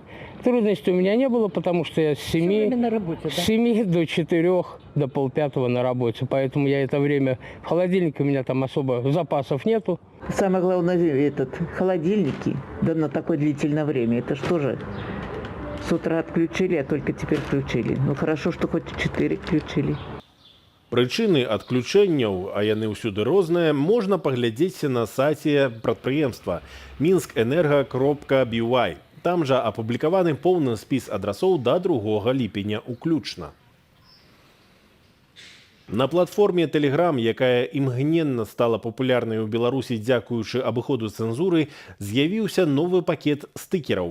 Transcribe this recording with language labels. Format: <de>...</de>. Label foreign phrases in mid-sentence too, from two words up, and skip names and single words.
<ru>Трудностей у меня не было, потому что я с 7 до 4, до 4:30 на работе. Поэтому я это время... В холодильнике у меня там особо запасов нету. Самое главное, холодильники, да на такое длительное время. Это что же? С утра отключили, а только теперь включили. Ну хорошо, что хоть 4 включили.</ru> <be>Прычыны адключэнняў, а яны ўсюды розныя, можна паглядзець на сайце прадпрыемства minskэнерга.by. Там жа апублікаваны поўны спіс адрасоў да 2 ліпеня уключна. На платформе Telegram, якая імгненна стала папулярнай у Беларусі дзякуючы абыходу цэнзуры, з'явіўся новы пакет стыкераў.</be>